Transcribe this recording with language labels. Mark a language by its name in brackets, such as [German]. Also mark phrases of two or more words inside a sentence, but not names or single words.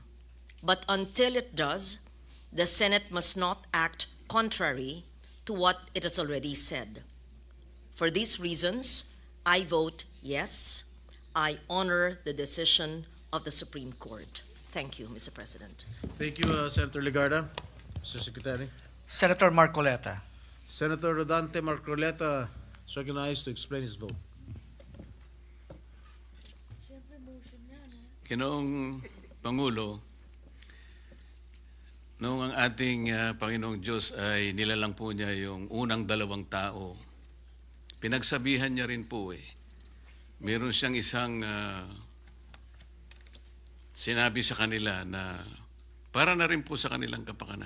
[English] But until it does, the Senate must not act contrary to what it has already said. For these reasons, I vote yes. I honor the decision of the Supreme Court. Thank you, Mr. President. Thank you, Senator Legarda. Mr. Secretary. Senator Marcoleta. Senator Rodante Marcoleta is recognized to explain his vote. [Filipino] Ginoong Pangulo, noong ang ating Panginoong Diyos ay nilalang po niya yung unang dalawang tao, pinagsabihan niya rin po meron siyang isang sinabi sa kanila na para na rin po sa kanilang kapakanan.